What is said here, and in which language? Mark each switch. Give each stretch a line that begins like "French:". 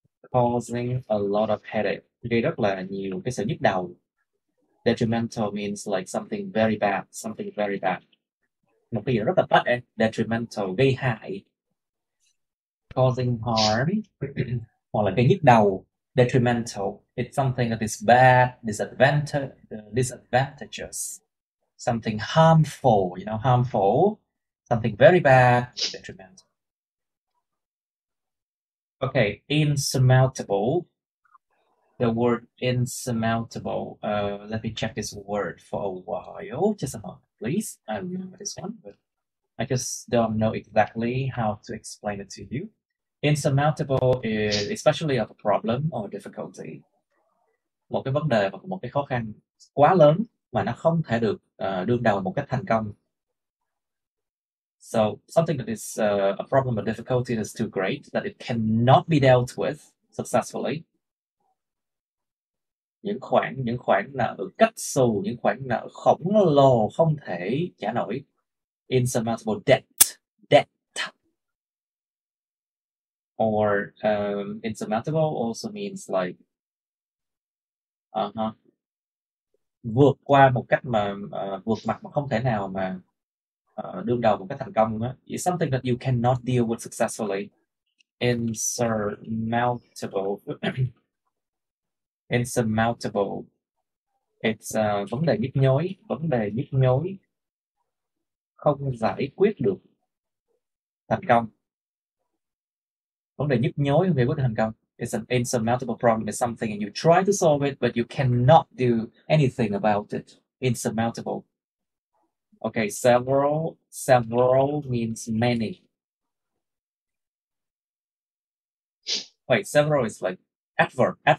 English: Causing a lot of headache,
Vietnamese: gây rất là nhiều cái sự nhức đầu.
English: Detrimental means like something very bad,
Vietnamese: một cái gì rất là tệ. Detrimental, gây hại.
English: Causing harm
Vietnamese: hoặc là gây nhức đầu.
English: Detrimental, it's something that is bad, disadvantageous, something harmful, you know, harmful, something very bad, detrimental. Okay, insurmountable. The word insurmountable. Let me check this word for a while. Just a moment, please. I remember this one, but I just don't know exactly how to explain it to you. Insurmountable is especially of a problem or difficulty.
Vietnamese: Một cái vấn đề hoặc một cái khó khăn quá lớn mà nó không thể được đương đầu một cách thành công.
English: So something that is a problem or difficulty that's too great that it cannot be dealt with successfully.
Vietnamese: Những khoản nợ cách xù, những khoản nợ khổng lồ không thể trả nổi.
English: Insurmountable debt. Or insurmountable also means like
Vietnamese: vượt qua một cách mà vượt mặt mà không thể nào mà đương đầu một cách thành công đó.
English: It's something that you cannot deal with successfully. Insurmountable. Insurmountable.
Vietnamese: It's vấn đề nhức nhối, không giải quyết được thành công. Vấn đề nhức nhối không giải quyết được thành công.
English: It's an insurmountable problem. It's something and you try to solve it, but you cannot do anything about it. Insurmountable. Okay, several means many. Wait, several is like adverb.